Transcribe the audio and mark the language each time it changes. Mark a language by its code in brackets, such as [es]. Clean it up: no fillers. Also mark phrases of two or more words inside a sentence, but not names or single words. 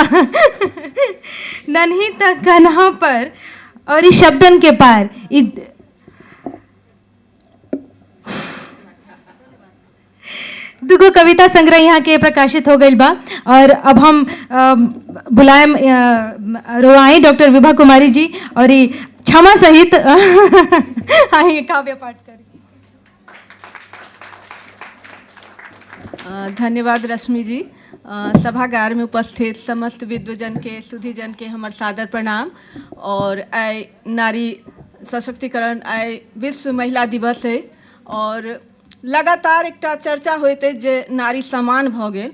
[bho] नन्हिता कन्हा पर और इस शब्दन के पार दुगो कविता संग्रह यहाँ के प्रकाशित हो गई बा। और अब हम बुलाएम रोआई डॉक्टर विभा कुमारी जी और क्षमा सहित आई काव्य पाठ करें। धन्यवाद रश्मि जी। [mai] सभागार में उपस्थित समस्त विद्वजन के सुधीजन के हमर सादर प्रणाम। और आइ नारी सशक्तिकरण आइ विश्व महिला दिवस है और लगातार एकटा चर्चा होइत है जे नारी समान भ गेल।